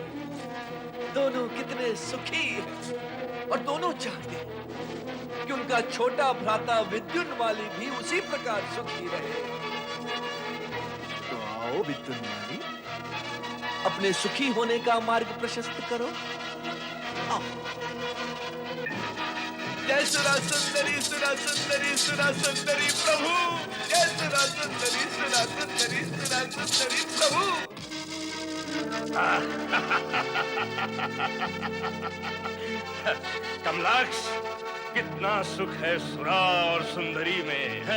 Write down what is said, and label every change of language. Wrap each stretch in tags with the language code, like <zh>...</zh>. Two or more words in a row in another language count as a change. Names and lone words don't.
<hi>दोनों कितने सुखी हैं और दोनों चाहते हैं कि उनका छोटा भ्राता विद्युन्माली भी उसी प्रकार सुखी रहे। तो आओ विद्युन्माली, अपने सुखी होने का मार्ग प्रशस्त करो। आओ। जय सुरा सुंदरी सुरा सुंदरी सुरा सुंदरी प्रभु। जय सुरा सुंदरी सुरा सुंदरी सुरा सुंदरी प्रभु। कमलाक्ष, कितना सुख है सुरा और सुंदरी में।</hi>